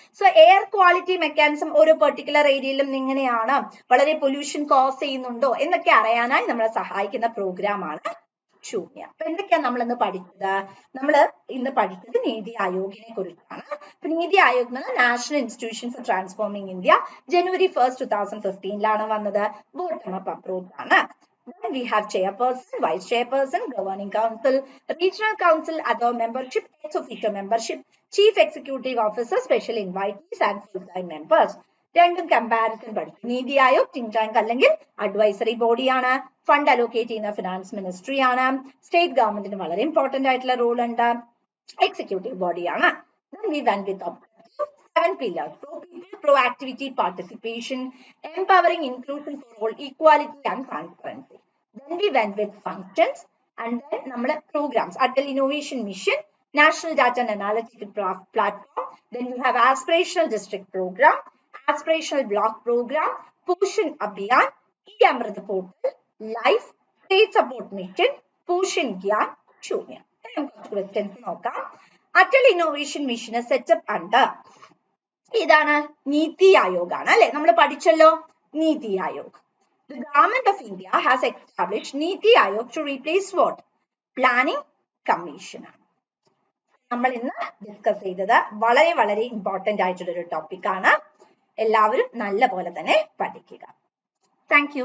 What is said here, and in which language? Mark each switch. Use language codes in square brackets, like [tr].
[ml] So air quality mechanism ഓരോ particular ഏരിയയിലും എങ്ങനെയാണ്, വളരെ പൊല്യൂഷൻ കോസ് ചെയ്യുന്നുണ്ടോ എന്നൊക്കെ അറിയാനായി നമ്മളെ സഹായിക്കുന്ന പ്രോഗ്രാമാണ് ശൂന്യ. അപ്പൊ എന്തൊക്കെയാണ് നമ്മൾ ഇന്ന് പഠിച്ചത്? നമ്മൾ ഇന്ന് പഠിച്ചത് നീതി ആയോഗിനെ കുറിച്ചാണ്. അപ്പൊ NITI Aayog national institution for transforming India January 1st, 2015 വന്നത്. ബോട്ടം അപ്പ് അപ്രോച്ച് ആണ്. [en] Then we have chairperson, vice chairperson, governing council, regional council, other membership, ex officio membership, chief executive officer, special invitees and full-time members. [ml] രണ്ടും comparison പഠിച്ചു. NITI Aayog think tank അല്ലെങ്കിൽ advisory ബോഡിയാണ്. Fund allocate ചെയ്യുന്ന finance ministry ആണ്. State ഗവൺമെന്റിന് വളരെ important ആയിട്ടുള്ള role ഉണ്ട്. എക്സിക്യൂട്ടീവ് ബോഡിയാണ്. [en] Then we went with 7 pillars: proactivity, participation, empowering inclusion for all, equality and transparency. Then we went with functions and then നമ്മുടെ programs, Atal Innovation Mission, National Data and Analytical Platform. Then you have aspirational district program, aspirational block program, Poshan Abhiyan, e-Amrit portal, life, state support mission, Poshan Gyan, Shunya. [ml] Questions നോക്കാം. Atal Innovation Mission setup under ഇതാണ് നീതി ആയോഗ് ആണ് അല്ലെ. നമ്മൾ പഠിച്ചല്ലോ NITI Aayog. [en] The government of India has established Niti Aayog to replace what? Planning Commission. [ml] നമ്മൾ ഇന്ന് discuss ചെയ്തത് വളരെ വളരെ ഇമ്പോർട്ടന്റ് ആയിട്ടുള്ള ഒരു ടോപ്പിക് ആണ്. എല്ലാവരും നല്ല പോലെ തന്നെ പഠിക്കുക. Thank you.